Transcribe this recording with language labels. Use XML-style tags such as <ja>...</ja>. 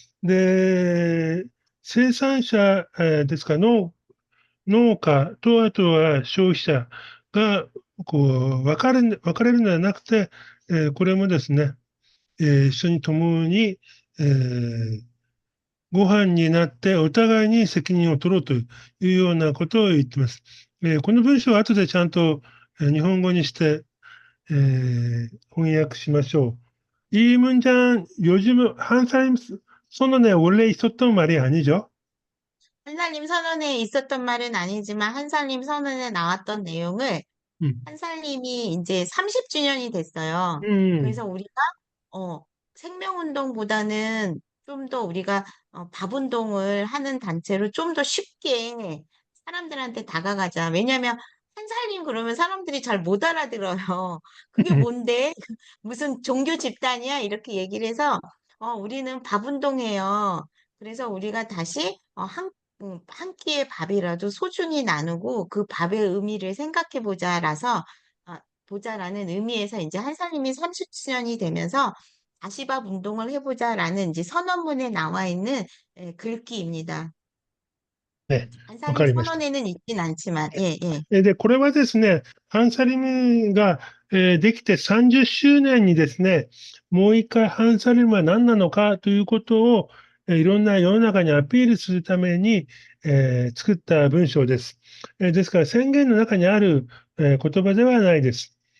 <ja>で、生産者、ですか、農家と、あとは消費者が、こう、分かれるのではなくて、これもですね、一緒に共に、ご飯になってお互いに責任を取ろうというようなことを言ってます。この文章は後でちゃんと日本語にして、翻訳しましょう.</ja> <ko>이 문장 요즘 한 사람 선언에 원래 있었던 말이 아니죠? 한살림 선언에 있었던 말은 아니지만 한살림 선언에 나왔던 내용을 음, 한살림이 이제 30주년이 됐어요. 그래서 음, 우리가 어, 생명운동보다는 좀 더 우리가 밥 운동을 하는 단체로 좀 더 쉽게 사람들한테 다가가자. 왜냐면 한살림 그러면 사람들이 잘 못 알아들어요. 그게 뭔데? 무슨 종교 집단이야? 이렇게 얘기를 해서 우리는 밥 운동해요. 그래서 우리가 다시 한 끼의 밥이라도 소중히 나누고 그 밥의 의미를 생각해 보자라서 보자라는 의미에서 이제 한살림이 30주년이 되면서 다시 밥 운동을 해보자라는 이제 선언문에 나와 있는 글귀입니다.</ko> <ja>ね、わか</ja> <ko>한살림</ko> <ja>りました。</ja> <ko>선언에는 있진 않지만, 예, 예.</ko> <ja>で、これはですね、ハンサリムが、できて30周年にですね、もう一回ハンサリムは何なのかということを、いろんな世の中にアピールするために、作った文章です。ですから宣言の中にある、言葉ではないです。</ja>